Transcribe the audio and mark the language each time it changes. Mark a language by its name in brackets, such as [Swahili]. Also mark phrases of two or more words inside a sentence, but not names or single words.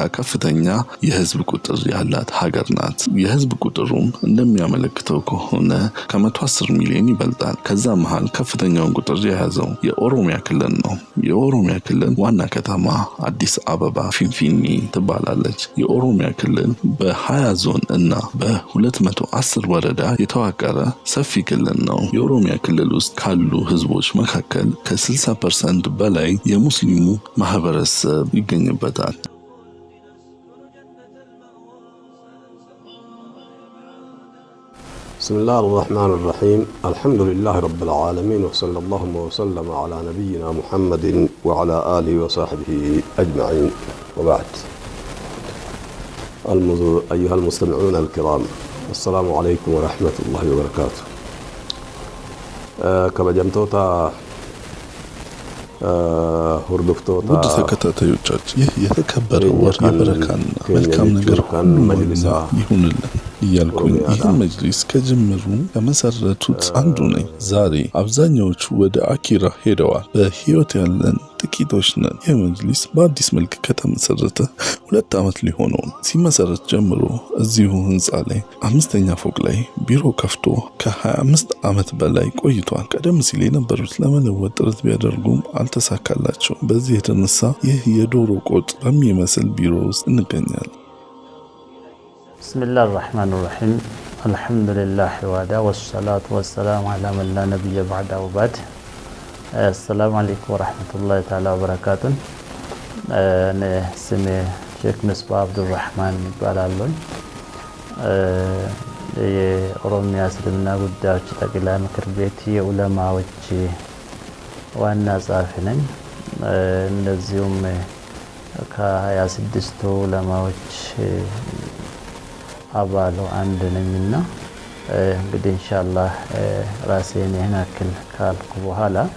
[Amharic] ከፍተኛ የህዝብ ቁጥር ያላት ሀገር ናት። የህዝብ ቁጥሩም እንደሚያመለክተው ከሆነ ከ110 ሚሊዮን ይበልጣል። ከዛ መሃል ከፍተኛውን ቁጥር የያዘው የኦሮሚያ ክልል ነው። የኦሮሚያ ክልል ዋና ከተማ አዲስ አበባ ፊንፊኔ ትባላለች። የኦሮሚያ ክልል በ20 ዞን እና በ210 ወረዳ የተዋቀረ ሰፊ ክልል ነው። የኦሮሚያ ክልል ውስጥ ካሉ ህዝቦች መካከል ከ60% በላይ የሙስሊሙ ማህበረሰብ ይገኝበታል። [Arabic] بسم الله الرحمن الرحيم الحمد لله رب العالمين وصلى الله وسلم على نبينا محمد وعلى آله وصحبه أجمعين وبعد. أيها المستمعون الكرام السلام عليكم ورحمة الله وبركاته. كما جمتوتا هردفتوتا [Amharic] ውድ ተከታታዮች ይህ የተከበረ ወር የበረካና መልካም ነገር ሁሉ መጅሊሳ ይሁንልን እያልኩኝ ይህን መጅሊስ ከጅምሩ ከመሰረቱት አንዱ ነኝ። ዛሬ አብዛኛዎቹ ወደ አኪራ ሄደዋል። በህይወት ያለን ጥቂቶች ነን። ይህ መጅሊስ በአዲስ መልክ ከተመሰረተ 2 ዓመት ሊሆነው ነው። ሲመሰረት ጀምሮ እዚሁ ህንጻ ላይ 5ኛ ፎቅ ላይ ቢሮ ከፍቶ ከ25 ዓመት በላይ ቆይቷል። ቀደም ሲል የነበሩት ለመለወጥ ጥረት ቢያደርጉም አልተሳካላቸው። በዚህ የተነሳ ይህ የዶሮ ቆጥ በሚመስል ቢሮ ውስጥ እንገኛለን። [Arabic] بسم الله الرحمن الرحيم الحمد لله وحده والصلاة والسلام على من لا نبي بعده وبعد. السلام عليكم ورحمة الله تعالى وبركاته. أنا اسمي شيخ مصباح عبد الرحمن بالالون. [Amharic] የኦሮሚያ እስልምና ጉዳዮች ጠቅላይ ምክር ቤት የዑለማዎች ዋና ጸሐፊ ነኝ። እንደዚሁም ከ26 ዑለማዎች አባሉ አንድ ነኝና እንግዲህ ኢንሻአላህ ራሴን ያናክል ካልኩ በኋላ